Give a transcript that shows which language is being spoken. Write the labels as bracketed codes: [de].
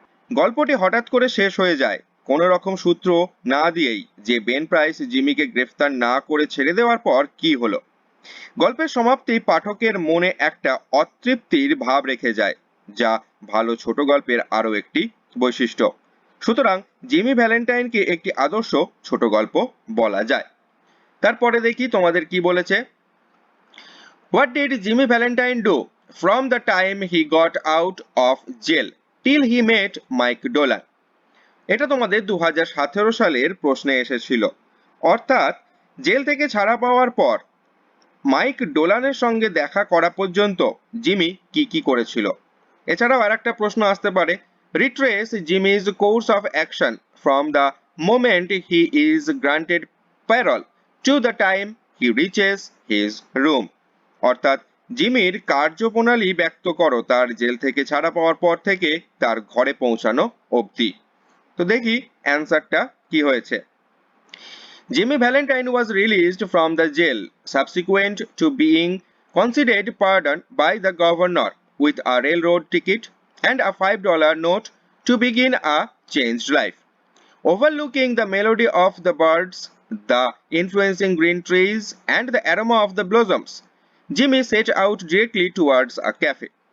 [bn] গল্পটি হঠাৎ করে শেষ হয়ে যায় কোনো রকম সূত্র না দিয়েই, যে বেন প্রাইস জিমিকে গ্রেফতার না করে ছেড়ে দেওয়ার পর কি হলো। গল্পের সমাপ্তি পাঠকের মনে একটা অতৃপ্তির ভাব রেখে যায়, যা ভালো ছোট গল্পের আরও একটি বৈশিষ্ট্য। সুতরাং জিমি ভ্যালেন্টাইনকে একটি আদর্শ ছোট গল্প বলা যায়। তারপরে দেখি তোমাদের কি বলেছে। [en] What did Jimmy Valentine do from the time he got out of jail till he met Mike Dolan? [bn] এটা তোমাদের 2017 সালের প্রশ্নে এসেছিল। অর্থাৎ জেল থেকে ছাড়া পাওয়ার পর মাইক ডোলানের সঙ্গে দেখা করা পর্যন্ত জিমি কি কি করেছিল। এছাড়াও আরেকটা প্রশ্ন আসতে পারে, [en] Retrace Jimmy's course of action from the moment he is granted parole to the time he reaches his room. [bn] অর্থাৎ জিমির কার্যপ্রণালী ব্যক্ত করো তার জেল থেকে ছাড়া পাওয়ার পর থেকে তার ঘরে পৌঁছানো অবধি। তো দেখি অ্যান্সারটা কি হয়েছে। [en] Jimmy Valentine was released from the jail subsequent to being considered pardoned by the governor with a railroad ticket and a $5 note to begin a changed life. Overlooking the melody of the birds, the influencing green trees, and the aroma of the blossoms, Jimmy set out directly towards a cafe.